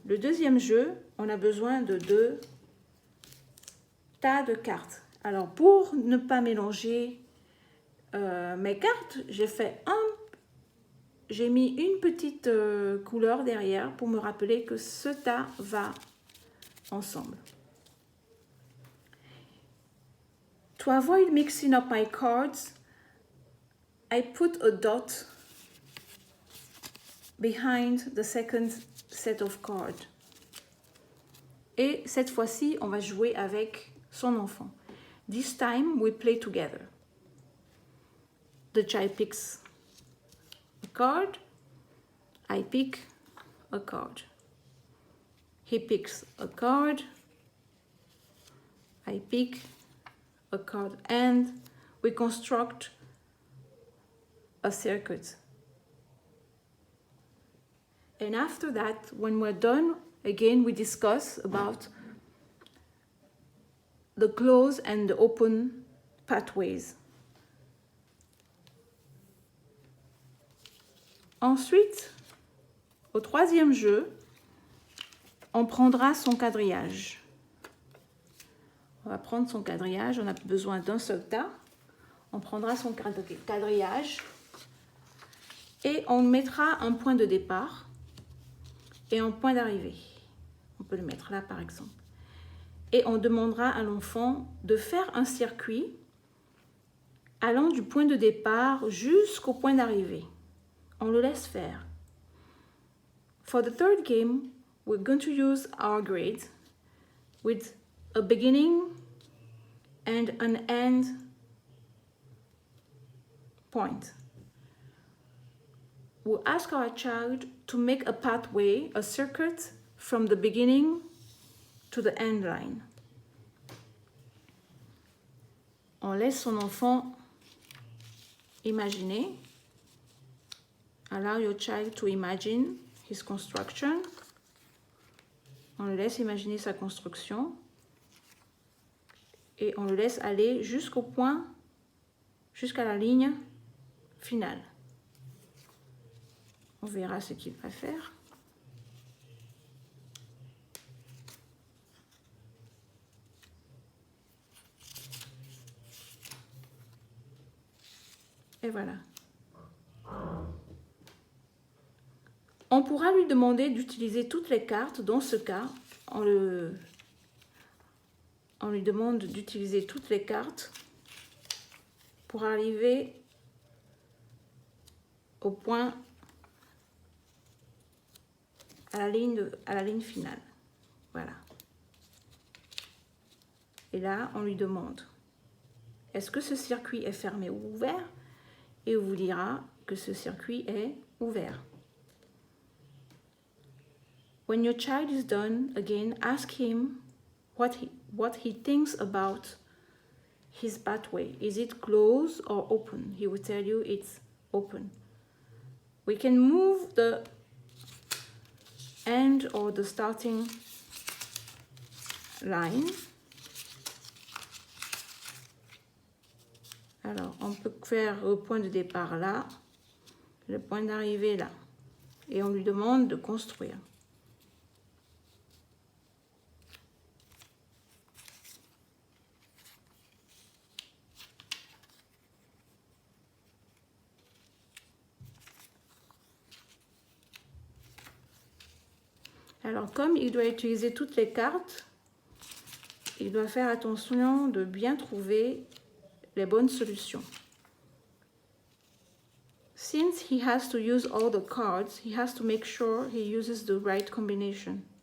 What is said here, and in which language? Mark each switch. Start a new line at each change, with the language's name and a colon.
French: Le deuxième jeu, on a besoin de 2 tas de cartes. Alors pour ne pas mélanger mes cartes, j'ai mis une petite couleur derrière pour me rappeler que ce tas va ensemble.
English: To avoid mixing up my cards, I put a dot behind the second set of cards.
French: Et cette fois-ci, on va jouer avec son enfant.
English: This time, we play together. The child picks a card. I pick a card. He picks a card. I pick a card. And we construct a circuit. And after that, when we're done, again, we discuss about the close and the open pathways.
French: Ensuite, au troisième jeu, on prendra son quadrillage. On va prendre son quadrillage, on a besoin d'un seul tas. On prendra son quadrillage et on mettra un point de départ et un point d'arrivée. On peut le mettre là par exemple. Et on demandera à l'enfant de faire un circuit allant du point de départ jusqu'au point d'arrivée. On le laisse faire.
English: For the third game, we're going to use our grid with a beginning and an end point. We'll ask our child to make a pathway, a circuit from the beginning to the end line.
French: On laisse son enfant imaginer.
English: Allow your child to imagine his construction.
French: On le laisse imaginer sa construction. Et on le laisse aller jusqu'au point, jusqu'à la ligne finale. On verra ce qu'il va faire. Et voilà. On pourra lui demander d'utiliser toutes les cartes. Dans ce cas, on lui demande d'utiliser toutes les cartes pour arriver au point, à la ligne finale. Voilà. Et là, on lui demande, est-ce que ce circuit est fermé ou ouvert? Et on vous dira que ce circuit est ouvert.
English: When your child is done, again, ask him what he thinks about his pathway. Is it closed or open? He will tell you it's open. We can move the end or the starting line.
French: Alors, on peut faire le point de départ là, le point d'arrivée là. Et on lui demande de construire. Alors, comme il doit utiliser toutes les cartes, il doit faire attention de bien trouver les bonnes solutions.
English: Since he has to use all the cards, he has to make sure he uses the right combination.